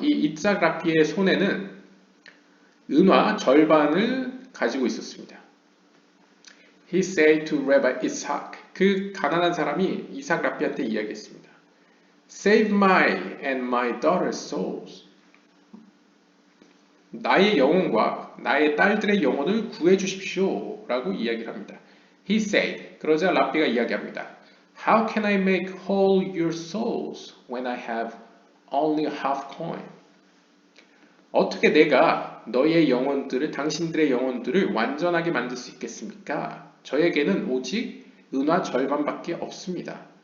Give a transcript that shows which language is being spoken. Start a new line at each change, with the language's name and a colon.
Korean: 이 이츠학 랍비의 손에는 은화 절반을 가지고 있었습니다.
English: He said to Rabbi Ishaq.
Korean: 그 가난한 사람이 이삭 랍비한테 이야기했습니다.
English: Save my and my daughter's souls.
Korean: 나의 영혼과 나의 딸들의 영혼을 구해 주십시오. 라고 이야기를 합니다.
English: He said.
Korean: 그러자 랍비가 이야기합니다.
English: How can I make whole your souls when I have only a half coin?
Korean: 어떻게 내가 너의 영혼들을, 당신들의 영혼들을 완전하게 만들 수 있겠습니까? 저에게는 오직 은화 절반밖에 없습니다.